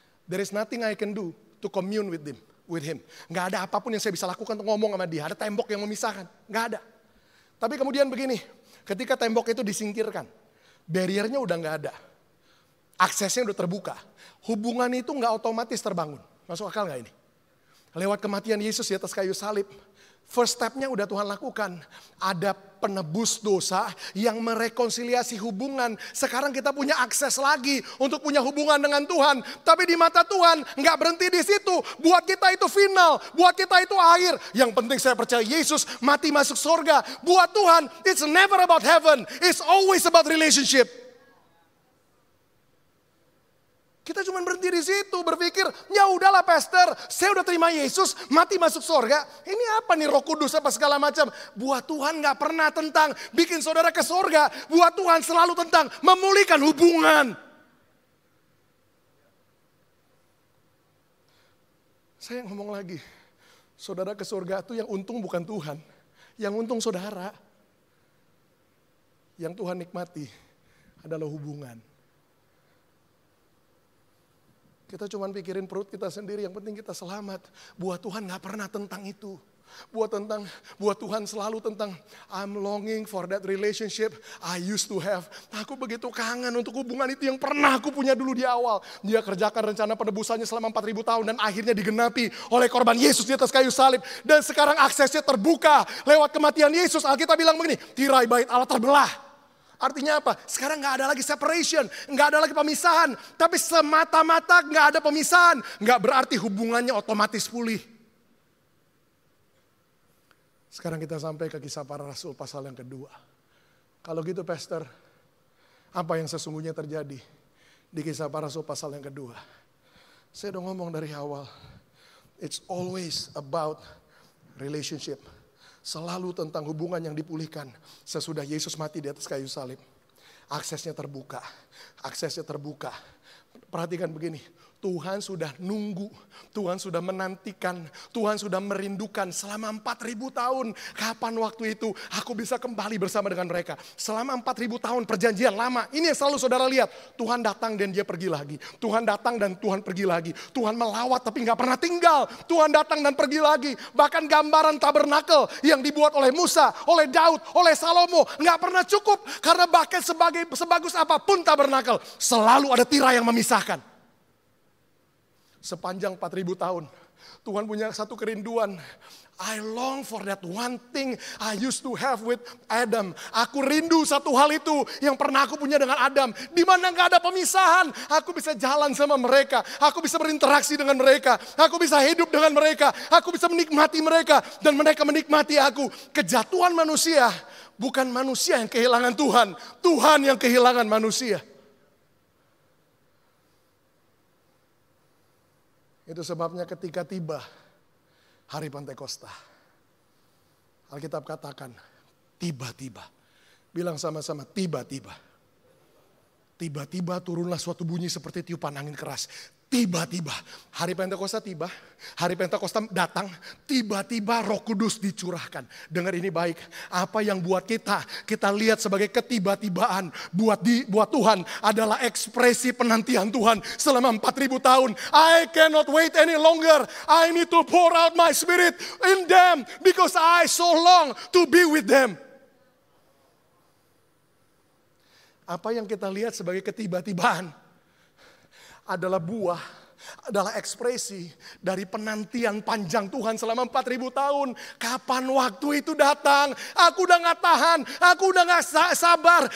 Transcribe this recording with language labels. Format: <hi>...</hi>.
<en>There is nothing I can do to commune with him.</en> <id>Nggak ada apapun yang saya bisa lakukan untuk ngomong sama dia. Ada tembok yang memisahkan. Nggak ada. Tapi kemudian begini, ketika tembok itu disingkirkan, barriernya udah nggak ada. Aksesnya udah terbuka. Hubungan itu nggak otomatis terbangun. Masuk akal nggak ini? Lewat kematian Yesus di atas kayu salib, first step-nya udah Tuhan lakukan. Ada penebus dosa yang merekonsiliasi hubungan. Sekarang kita punya akses lagi untuk punya hubungan dengan Tuhan. Tapi di mata Tuhan nggak berhenti di situ. Buat kita itu final, buat kita itu akhir. Yang penting saya percaya Yesus mati masuk surga. Buat Tuhan,</id> <en>it's never about heaven. It's always about relationship.</en> <id>Kita cuma berhenti di situ, berpikir, ya udahlah pastor, saya udah terima Yesus, mati masuk surga. Ini apa nih Roh Kudus apa segala macam. Buat Tuhan gak pernah tentang bikin saudara ke surga. Buat Tuhan selalu tentang memulihkan hubungan. Saya ngomong lagi, saudara ke surga itu yang untung bukan Tuhan. Yang untung saudara. Yang Tuhan nikmati adalah hubungan. Kita cuma pikirin perut kita sendiri, yang penting kita selamat. Buat Tuhan gak pernah tentang itu. Buat Tuhan selalu tentang</id> <en>I'm longing for that relationship I used to have.</en> <id>Aku begitu kangen untuk hubungan itu yang pernah aku punya dulu di awal. Dia kerjakan rencana penebusannya selama 4.000 tahun dan akhirnya digenapi oleh korban Yesus di atas kayu salib. Dan sekarang aksesnya terbuka lewat kematian Yesus. Alkitab bilang begini, tirai bait Allah terbelah. Artinya apa? Sekarang gak ada lagi separation, gak ada lagi pemisahan. Tapi semata-mata gak ada pemisahan. Gak berarti hubungannya otomatis pulih. Sekarang kita sampai ke Kisah Para Rasul pasal yang kedua. Kalau gitu pastor, apa yang sesungguhnya terjadi di Kisah Para Rasul pasal yang kedua? Saya udah ngomong dari awal.</id> <en>It's always about relationship.</en> <id>Selalu tentang hubungan yang dipulihkan sesudah Yesus mati di atas kayu salib. Aksesnya terbuka. Aksesnya terbuka. Perhatikan begini. Tuhan sudah nunggu. Tuhan sudah menantikan. Tuhan sudah merindukan selama 4.000 tahun. Kapan waktu itu aku bisa kembali bersama dengan mereka. Selama 4.000 tahun perjanjian lama. Ini yang selalu saudara lihat. Tuhan datang dan dia pergi lagi. Tuhan datang dan Tuhan pergi lagi. Tuhan melawat tapi gak pernah tinggal. Tuhan datang dan pergi lagi. Bahkan gambaran tabernakel yang dibuat oleh Musa, oleh Daud, oleh Salomo. Gak pernah cukup. Karena bahkan sebagus apapun tabernakel, selalu ada tirai yang memisahkan. Sepanjang 4.000 tahun, Tuhan punya satu kerinduan.</id> <en>I long for that one thing I used to have with Adam.</en> <id>Aku rindu satu hal itu yang pernah aku punya dengan Adam. Di mana gak ada pemisahan. Aku bisa jalan sama mereka. Aku bisa berinteraksi dengan mereka. Aku bisa hidup dengan mereka. Aku bisa menikmati mereka. Dan mereka menikmati aku. Kejatuhan manusia, bukan manusia yang kehilangan Tuhan. Tuhan yang kehilangan manusia. Itu sebabnya ketika tiba hari Pentakosta, Alkitab katakan, tiba-tiba. Bilang sama-sama, tiba-tiba. Tiba-tiba turunlah suatu bunyi seperti tiupan angin keras. Tiba-tiba, hari Pentakosta tiba, hari Pentakosta datang, tiba-tiba Roh Kudus dicurahkan. Dengar ini baik, apa yang buat kita lihat sebagai ketiba-tibaan buat Tuhan adalah ekspresi penantian Tuhan selama 4.000 tahun.</id> <en>I cannot wait any longer. I need to pour out my spirit in them because I so long to be with them.</en> <id>Apa yang kita lihat sebagai ketiba-tibaan adalah buah, adalah ekspresi dari penantian panjang Tuhan selama 4.000 tahun. Kapan waktu itu datang? Aku udah gak tahan, aku udah gak sabar.</id>